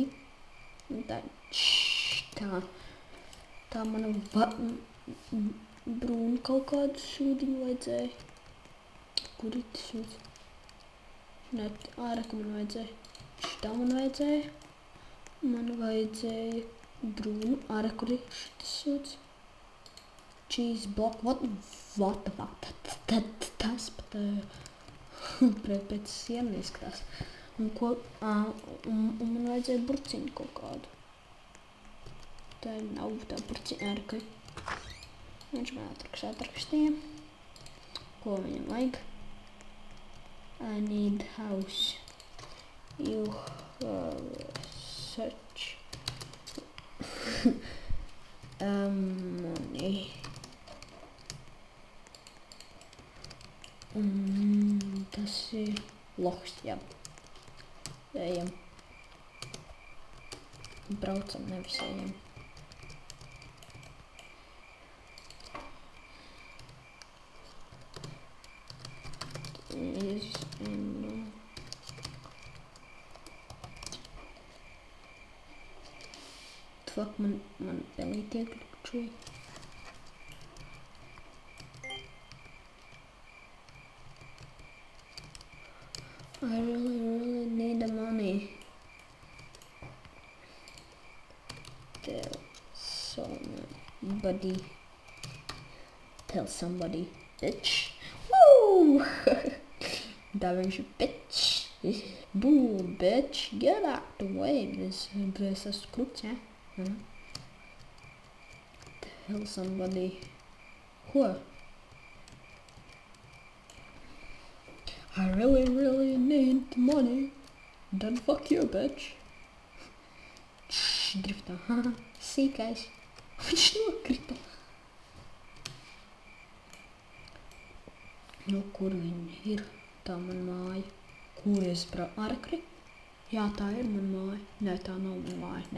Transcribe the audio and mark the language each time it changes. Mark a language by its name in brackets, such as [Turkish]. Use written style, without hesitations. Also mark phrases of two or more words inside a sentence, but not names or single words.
[Latvian] Un tā man brūnu kaut kādu sūdiņu vajadzēja. Kur ir tas sūds? Nē, ārāk man vajadzēja. Šitā man vajadzēja. Man vajadzēja brūnu ārāk, kur ir šitas sūds. [English] Cheese block. What the fuck? [Latvian] Tas pat pēc sienu izskatās. Un man vajadzēja burciņu kaut kādu. Tā nav tā burciņa ārkai. Viņš man atrakstīja. Ko viņam vajag? [English] I need house. You have such money. [Latvian] Tas ir loks, jā. Ejam. Braucam, nevis ejam. Fuck, man pelī tiek klikšķoja. [English] I really need the money. Tell somebody, bitch. Woo! That was your bitch. Boo, bitch. Get out the way. This is crooked, yeah? Tell somebody. Who? I really need the money. Then fuck you, bitch. [Latvian] Driftā. Sīkais. Viņš nokrita. Nu, kur viņi ir? Tā man māja. Kur es Arkri? Jā, tā ir man māja. Nē, tā nav man māja. Nē.